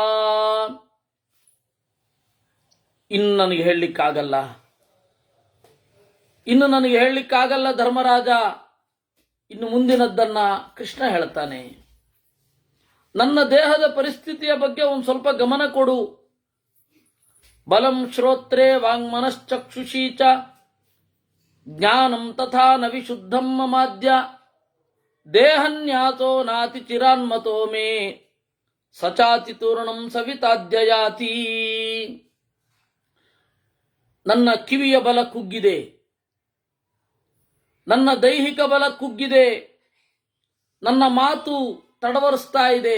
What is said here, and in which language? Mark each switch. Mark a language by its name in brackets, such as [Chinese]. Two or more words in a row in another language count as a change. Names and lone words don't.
[Kannada] ಇನ್ನು ನನಗೆ ಹೇಳಲಿಕ್ಕಾಗಲ್ಲ ಧರ್ಮರಾಜ. ಇನ್ನು ಮುಂದಿನದ್ದನ್ನ ಕೃಷ್ಣ ಹೇಳ್ತಾನೆ. ನನ್ನ ದೇಹದ ಪರಿಸ್ಥಿತಿಯ ಬಗ್ಗೆ ಒಂದು ಸ್ವಲ್ಪ ಗಮನ ಕೊಡು. [Sanskrit] बलं श्रोत्रे वाङ्मनश्चक्षुषि च ज्ञानं तथा न विशुद्धं ममाद्य देहन्यासो नाति चिरान्मतो मे सचाति तूर्णं सविताद्ययाति. [Kannada] ನನ್ನ ಕಿವಿಯ ಬಲ ಕುಗ್ಗಿದೆ, ನನ್ನ ದೈಹಿಕ ಬಲ ಕುಗ್ಗಿದೆ, ನನ್ನ ಮಾತು ತಡವರಿಸ್ತಾ ಇದೆ.